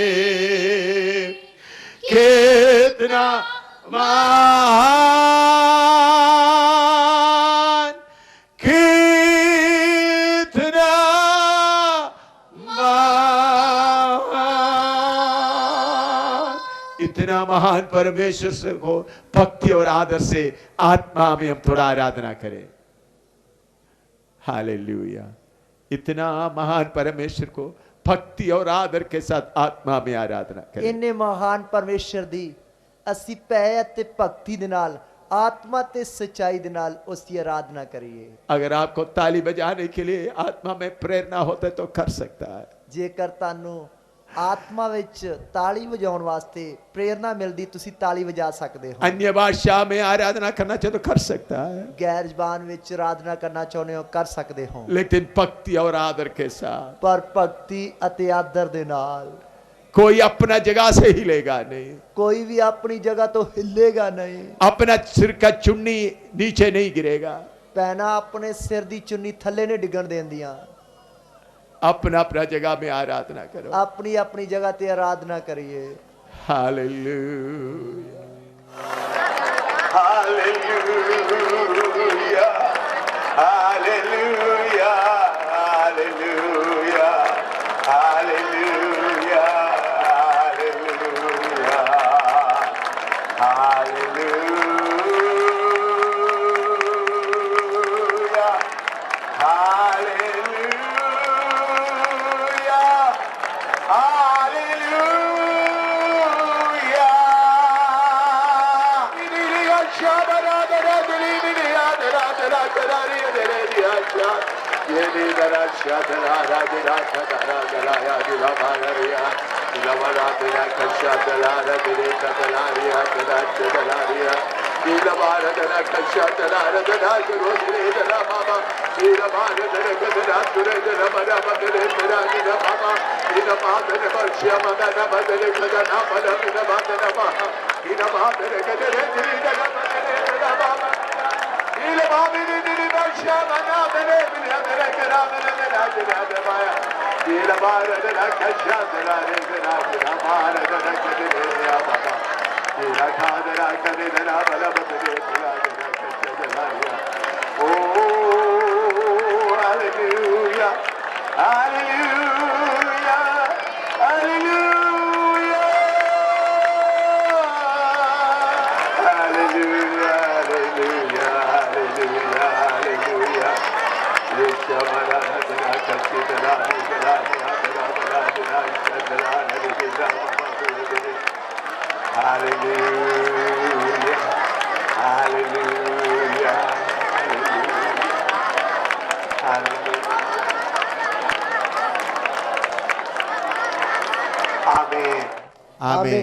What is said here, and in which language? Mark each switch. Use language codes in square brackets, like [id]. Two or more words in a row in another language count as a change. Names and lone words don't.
[hi] कितना महान कितना महान इतना महान परमेश्वर से को भक्ति और आदर से आत्मा में हम थोड़ा आराधना करें। हालेलुया। इतना महान परमेश्वर को भक्ति और आदर के साथ आत्मा में आराधना करें। [pa] ਇੰਨੇ ਮਹਾਨ ਪਰਮੇਸ਼ੁਰ ਦੀ ਅਸੀਂ ਪੈ ਅਤੇ ਭਗਤੀ ਦੇ ਨਾਲ ਆਤਮਾ ਤੇ ਸੱਚਾਈ ਦੇ ਨਾਲ ਉਸਕੀ ਆਰਾਧਨਾ ਕਰੀਏ। [hi] अगर आपको ताली बजाने के लिए आत्मा में प्रेरणा होता है तो कर सकता है। [pa] ਜੇਕਰ ਤਾਨੂ ਆਤਮਾ ਵਿਚ ਤਾਲੀ ਵਜਾਉਣ ਵਾਸਤੇ ਪ੍ਰੇਰਣਾ ਮਿਲਦੀ ਤੁਸੀ ਤਾਲੀ ਵਜਾ ਸਕਦੇ ਹੋ। [hi] अन्य भाषा में आराधना करना चाहे तो कर सकता है, [pa] ਗੈਰ ਜ਼ਬਾਨ ਵਿਚ ਆਰਾਧਨਾ ਕਰਨਾ ਚਾਹੁੰਦੇ ਹੋ ਕਰ ਸਕਦੇ ਹੋ, [hi] लेकिन भक्ति और आदर के साथ। [pa] ਪਰ ਭਗਤੀ ਅਤੇ ਆਦਰ ਦੇ ਨਾਲ। [hi] कोई अपना जगह से हिलेगा नहीं, [pa] ਕੋਈ ਭੀ ਅਪਨੀ ਜਗ੍ਹਾ ਤੋ ਹਿਲੇਗਾ ਨਹੀਂ, [hi] अपना सिर का चुन्नी नीचे नहीं गिरेगा, [pa] ਪੈਨਾ ਅਪਨੇ ਸਿਰ ਦੀ ਚੁੰਨੀ ਥੱਲੇ ਨਹੀਂ ਡਿਗਣ ਦੇਂਦੀਆਂ। [hi] अपना अपना जगह में आराधना करो, [pa] ਅਪਨੀ ਅਪਨੀ ਜਗ੍ਹਾ ਤੇ ਆਰਾਧਨਾ ਕਰੀਏ। [hi] हालेलुया हालेलुया हालेलुया हालेलुया हालेलुया हालेलुया हालेलुया हालेलुया हालेलुया शाबरा दरा दिली दिया दरा दरा दरा रे दिया शा ये दी दरा शा दरा दरा दरा दरा या दिला बारिया दिला बड़ा दरा कशा दरा दिले दरा रिया दरा दरा रिया दिला बार दरा कशा दरा दरा करो दिले दरा बाबा दिला बार दरा दरा तुरे दरा बड़ा बदले दरा दिला बाबा दिला बार दरा बर्षा मदना बदले खजना बदले दिला बार दरा बाबा दिला बार दरा कदरे दिली दरा बदले दरा बाबा दिला बाबी दिली बर्षा मना बदले दिला दरा करा बदले दरा दरा दिला बार दरा कशा दरा दरा दिला बार दरा कदरे या बाबा दिला खादरा करे दरा बला बदले दरा कशा दरा ओ हालेलुया हालेलुया हालेलुया हालेलुया हालेलुया हालेलुया हालेलुया ये शबरा दरा कशा दरा दरा दरा दरा दरा दरा दरा हालेलुया हालेलुया हालेलुया आमीन आमीन।